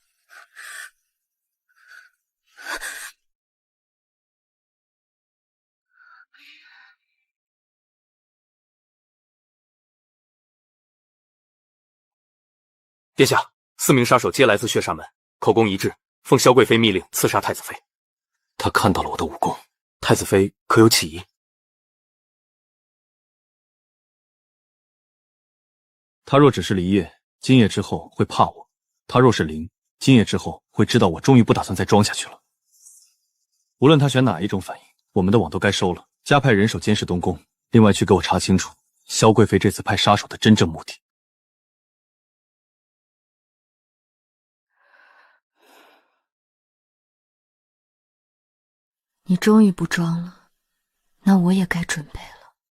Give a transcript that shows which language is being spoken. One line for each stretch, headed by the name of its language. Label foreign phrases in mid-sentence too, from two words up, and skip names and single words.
Chinese: 殿下，4名殺手皆來自血煞門，口供一致，奉蕭貴妃密令刺殺太子妃。他看到了我的武功，太子妃可有起疑？他若只是離葉，今夜之後會怕我；他若是靈，今夜之後會知道我終於不打算再裝下去了。無論他選哪一種反應，我們的網都該收了，加派人手監視東宮，另外去給我查清楚蕭貴妃這次派殺手的真正目的。你終於不裝了，那我也該準備了。